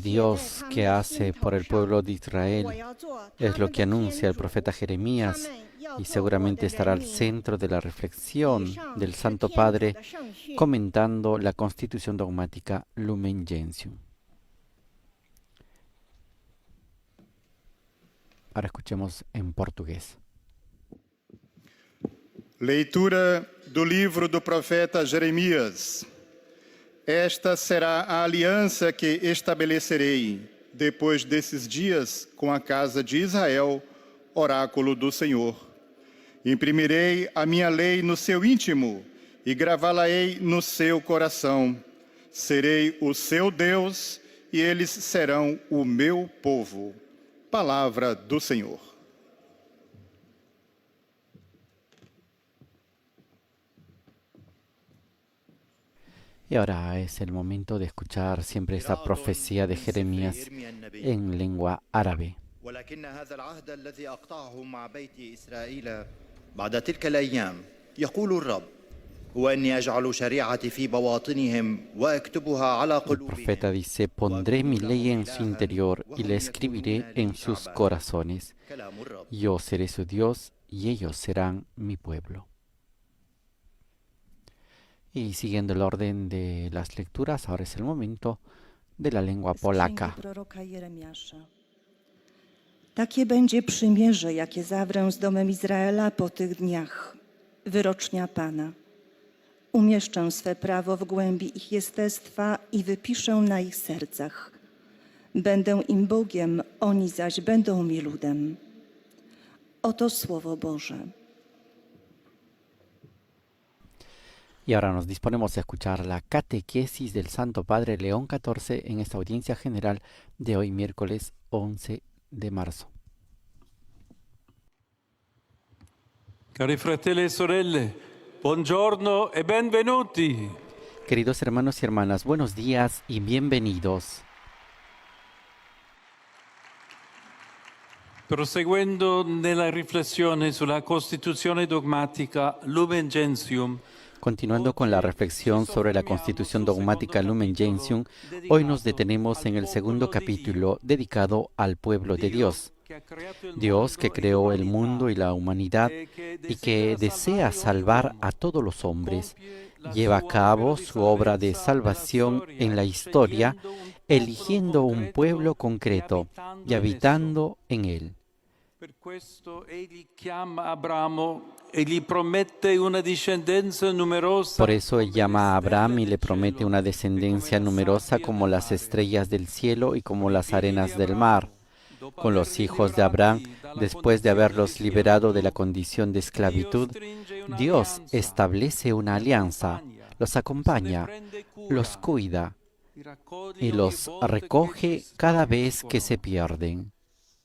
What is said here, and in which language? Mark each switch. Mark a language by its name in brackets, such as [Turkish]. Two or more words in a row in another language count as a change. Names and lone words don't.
[Spanish] Dios que hace por el pueblo de Israel, es lo que anuncia el profeta Jeremías y seguramente estará al centro de la reflexión del Santo Padre comentando la Constitución dogmática Lumen Gentium. Ahora escuchemos en portugués. [Portuguese] Leitura do livro do profeta Jeremias. Esta será a aliança que estabelecerei depois desses dias com a casa de Israel, oráculo do Senhor. Imprimirei a minha lei no seu íntimo e gravá-la-ei no seu coração. Serei o seu Deus e eles serão o meu povo. Palavra do Senhor. [Spanish] Y ahora es el momento de escuchar siempre esta profecía de Jeremías en lengua árabe. [Arabic] ولكن هذا العهد الذي أقطعه مع بيت إسرائيل بعد تلك الأيام يقول الرب هو أني أجعل شريعتي في بواطنهم وأكتبها على El قلوبهم. [Spanish] profeta dice, pondré mi ley en su interior y la escribiré en sus corazones. [Arabic] كلام الرب. [Spanish] Yo seré su Dios y ellos serán mi pueblo. Y siguiendo el orden de las lecturas, ahora es el momento de la lengua polaca. [Polish] Proroka Jeremiasza. Takie będzie przymierze, jakie zawrę z domem Izraela po tych dniach, wyrocznia Pana. Umieszczę swe prawo w głębi ich jestestwa i wypiszę na ich sercach. Będę im Bogiem, oni zaś będą mi ludem. Oto Słowo Boże. [Spanish] Y ahora nos disponemos a escuchar la catequesis del Santo Padre León XIV en esta audiencia general de hoy miércoles 11 de marzo. [Italian] Cari fratelli e sorelle, buongiorno e benvenuti. [Spanish] Queridos hermanos y hermanas, buenos días y bienvenidos. [Italian] Proseguendo nella riflessione sulla Costituzione dogmatica Lumen Gentium, [Spanish] Continuando con la reflexión sobre la Constitución dogmática Lumen Gentium, hoy nos detenemos en el segundo capítulo dedicado al pueblo de Dios. Dios que creó el mundo y la humanidad y que desea salvar a todos los hombres, lleva a cabo su obra de salvación en la historia, eligiendo un pueblo concreto y habitando en él. [Italian] Per questo egli chiama Abramo e gli promette una discendenza numerosa. [Spanish] Por eso él llama a Abraham y le promete una descendencia numerosa como las estrellas del cielo y como las arenas del mar. Con los hijos de Abraham, después de haberlos liberado de la condición de esclavitud, Dios establece una alianza, los acompaña, los cuida y los recoge cada vez que se pierden.